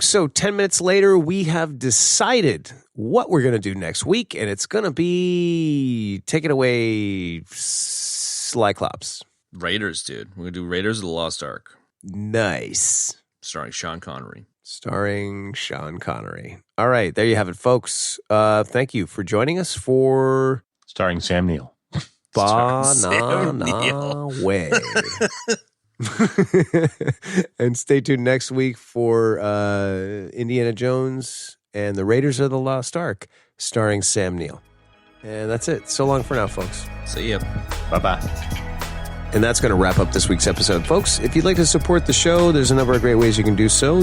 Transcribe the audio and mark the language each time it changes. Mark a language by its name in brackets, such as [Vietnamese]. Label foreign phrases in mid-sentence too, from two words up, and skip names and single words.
[English] So 10 minutes later, we have decided what we're going to do next week, and it's going to be Take It Away, Cyclops. Raiders, dude. We're going to do Raiders of the Lost Ark. Nice. Starring Sean Connery. All right, there you have it, folks. Thank you for joining us for Starring Sam Neill. Ba-na-na-wayyy. And stay tuned next week for Indiana Jones and the Raiders of the Lost Ark, starring Sam Neill. And that's it. So long for now, folks. See ya. Bye-bye. And that's going to wrap up this week's episode. Folks, if you'd like to support the show, there's a number of great ways you can do so.